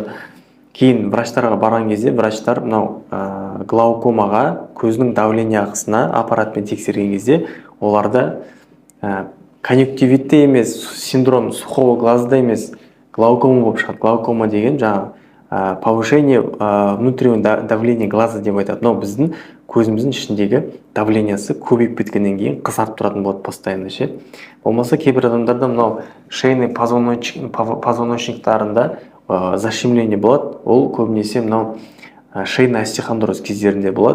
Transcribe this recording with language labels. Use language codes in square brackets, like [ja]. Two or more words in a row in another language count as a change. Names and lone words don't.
[kk] Кейін врачтарға барған кезде врачтар мынау глаукомаға, көздің давление ағысына аппаратпен тексерген кезде оларда конъюнктивитті емес, [ru] синдром сухого глазда [kk] емес, глаукома болып шығады. Глаукома деген жаңағы [ru] повышение внутреннего давления глаза [kk] деп айтады. Но біздің көзіміздің ішіндегі давлениясы көбейіп кеткеннен кейін қызарып тұратын болады постоянно ше. Болмаса кейбір адамдарда мынау [ru] шейный позвоночниктарында [kk] защемление болады. Ол көбінесе мынау [ru] шейный остеохондроз [kk] кездерінде болады.